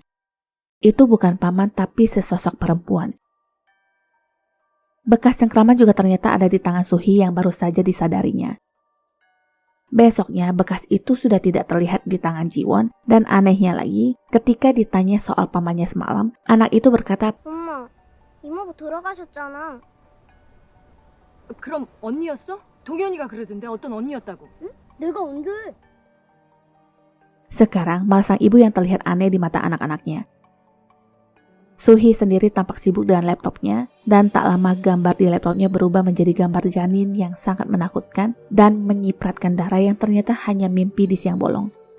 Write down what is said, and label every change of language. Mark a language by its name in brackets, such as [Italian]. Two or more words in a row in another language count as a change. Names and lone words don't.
[Indonesian] Itu bukan paman tapi sesosok perempuan. Bekas cengkraman juga ternyata ada di tangan Suhi yang baru saja disadarinya. Besoknya bekas itu sudah tidak terlihat di tangan Jiwon dan anehnya lagi ketika ditanya soal pamannya semalam, anak itu berkata, [Korean] 엄마, 이모부 돌아가셨잖아. 그럼 언니였어? 동현이가 그러던데 어떤 언니였다고? 내가 언제? [Indonesian] sekarang malah sang ibu yang terlihat aneh di mata anak-anaknya. Suhi sendiri tampak sibuk dengan laptopnya dan tak lama gambar di laptopnya berubah menjadi gambar janin yang sangat menakutkan dan menyipratkan darah yang ternyata hanya mimpi di siang bolong.